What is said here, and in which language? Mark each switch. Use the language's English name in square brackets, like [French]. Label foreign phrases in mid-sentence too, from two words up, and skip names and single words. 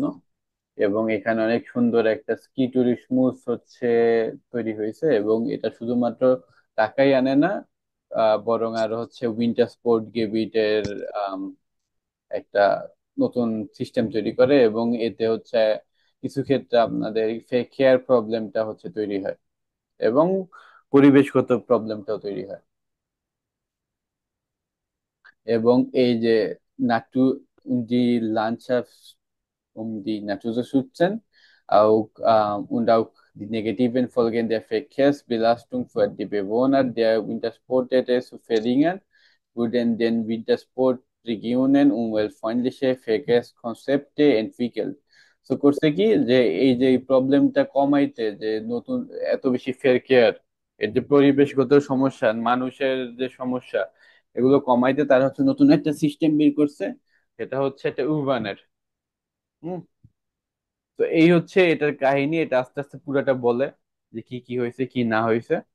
[Bangla] এবং এখানে অনেক সুন্দর একটা স্কি ট্যুরিজম হচ্ছে তৈরি হয়েছে, এবং এটা শুধুমাত্র টাকাই আনে না, বরং আর হচ্ছে [German] Winter Sport Gebieten [Bangla] একটা নতুন সিস্টেম তৈরি করে, এবং এতে হচ্ছে কিছু ক্ষেত্রে আপনাদের কেয়ার প্রবলেমটা হচ্ছে তৈরি হয়, এবং পরিবেশগত প্রবলেমটাও তৈরি হয়। এবং এই যে নাটু [German] die Landschaft die Natur zu schützen, auch, und auch die negativen Folgen der Verkehrsbelastung für die Bewohner der Wintersportstätte zu verringern, wurden den Wintersportregionen umweltfreundliche Verkehrskonzepte entwickelt। [Bangla] তো করছে কি, যে এই যে প্রবলেমটা কমাইতে, যে নতুন এত বেশি ফেয়ার কেয়ার, এর যে পরিবেশগত সমস্যা, মানুষের যে সমস্যা, এগুলো কমাইতে তারা হচ্ছে নতুন একটা সিস্টেম বের করছে। সেটা হচ্ছে একটা উরবানের। হুম। তো এই হচ্ছে এটার কাহিনী, এটা আস্তে আস্তে পুরাটা বলে যে কি কি হয়েছে কি না হয়েছে।